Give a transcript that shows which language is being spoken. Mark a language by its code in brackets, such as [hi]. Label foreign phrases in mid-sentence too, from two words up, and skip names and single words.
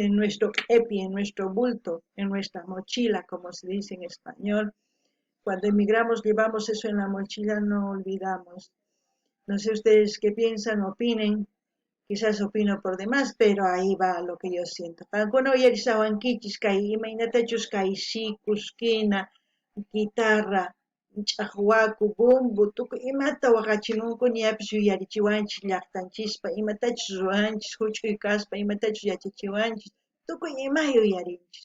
[es] En nuestro epi, en nuestro bulto, en nuestra mochila, como se dice en español. Cuando emigramos llevamos eso en la mochila, no olvidamos. No sé ustedes qué piensan, opinen. Quizás opino por demás, pero ahí va lo que yo siento. [qu] Alguno yarisawankichis kay imaynatachus kay sikus, quina, guitarra, ch'aqwaku, bumbu, tukuy imata waqachimunku ñapis yuyarichiwanchis llaqtanchispa, imatachus ruranchis, huch'uy kaspa, imatachus yachachiwanchis, tukuy ima yuyarinchis.